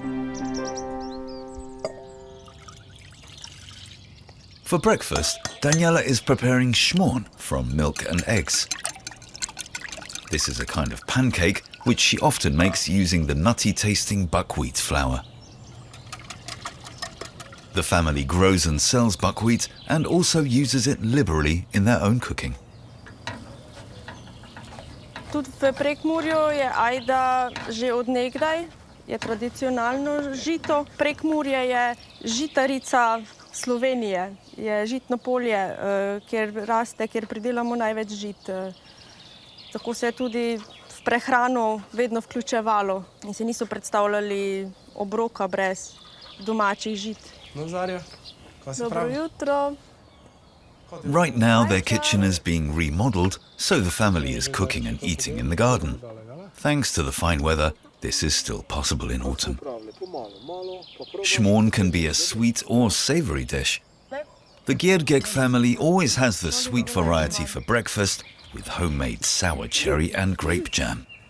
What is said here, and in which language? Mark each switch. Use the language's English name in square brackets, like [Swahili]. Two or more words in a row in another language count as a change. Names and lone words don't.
[English] For breakfast, Daniela is preparing schmorn from milk and eggs. This is a kind of pancake which she often makes using the nutty-tasting buckwheat flour. The family grows and sells buckwheat and also uses it liberally in their own cooking. [Slovenian] Tudi v Prekmurju je ajda že od nekdaj, je tradicionalno žito. Prekmurje je žitarica Slovenije, je žitno polje, kjer raste, kjer pridelamo največ žit. Tako se je tudi v prehrano vedno vključevalo in se niso predstavljali obroka brez domačih žit. Dobro jutro. [English] Right now their kitchen is being remodeled, so the family is cooking and eating in the garden. Thanks to the fine weather, this is still possible in autumn. Schmorn can be a sweet or savory dish. The Giergek family always has the sweet variety for breakfast with homemade sour cherry and grape jam.